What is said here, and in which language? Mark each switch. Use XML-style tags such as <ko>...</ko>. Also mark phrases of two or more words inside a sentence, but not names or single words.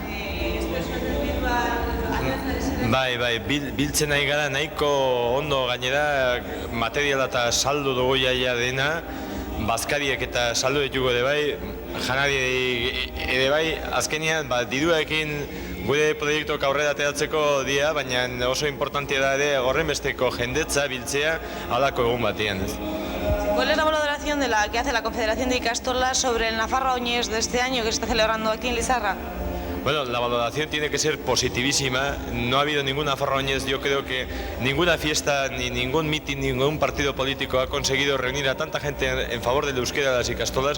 <eu>Bai, biltzen nahi gara nahiko ondo gainera materiala eta saldu dugu jaia dena, bazkariek eta saldu ditugu ere bai, janari ere bai, azkenean diruarekin gure proiektuak aurrera ateratzeko dira, baina oso importantea da ere horrenbesteko jendetza biltzea halako egun batean.</eu> <es>¿Cuál es la valoración que hace la Confederación de Ikastolas sobre el Nafarroa Oinez de este año que se está celebrando aquí en Lizarra? Bueno, la valoración tiene que ser positivísima. No ha habido ninguna Nafarroa Oinez, yo creo que ninguna fiesta, ni ningún mitin, ningún partido político ha conseguido reunir a tanta gente en favor del euskera de las ikastolas.</es>